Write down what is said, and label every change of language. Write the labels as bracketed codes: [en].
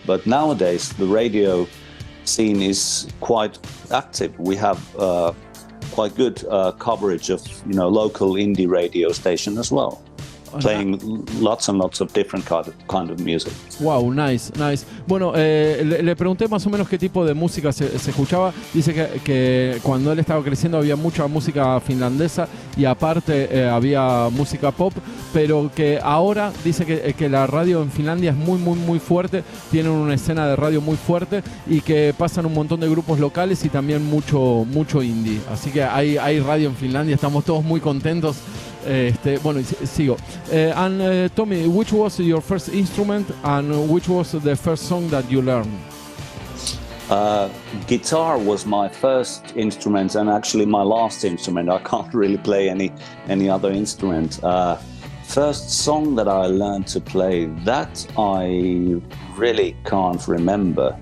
[en] But nowadays the radio scene is quite active. We have quite good coverage of local indie radio station as well, playing lots and lots of different kind of music. Wow, nice. [es] Bueno, le pregunté más o menos qué tipo de música se escuchaba. Dice que cuando él estaba creciendo había mucha música finlandesa y aparte había música pop, pero que ahora dice que la radio en Finlandia es muy fuerte, tienen una escena de radio muy fuerte y que pasan un montón de grupos locales y también mucho indie. Así que hay radio en Finlandia, estamos todos muy contentos. Sigo. [en] Tommy, which was your first instrument and which was the first song that you learned? Guitar was my first instrument and actually my last instrument. I can't really play any other instrument. First song that I learned to play, that I really can't remember.